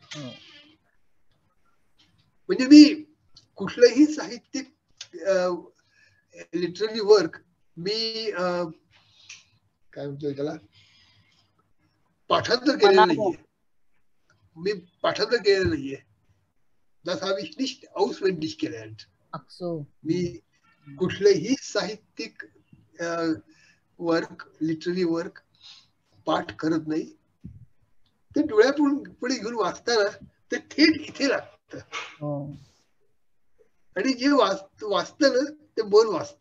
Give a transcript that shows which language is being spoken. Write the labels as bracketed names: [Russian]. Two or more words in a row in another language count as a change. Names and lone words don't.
[Marathi] म्हणजे मी कुठलंही साहित्यिक [English] literary work [Marathi] मी काय म्हणतोय त्याला पाठांतर केलेलं नाहीये. मी पाठांतर केलेलं नाहीये. [German] Das habe ich nicht auswendig gelernt. [Marathi] मी कुठलंही साहित्यिक वर्क, [English] literary work [Marathi] पाठ करत नाही. ते डोळ्यापुढे घेऊन वाचताना ते थेट इथे लागतं. आणि जे वाचतं ना ते मन वाचतं.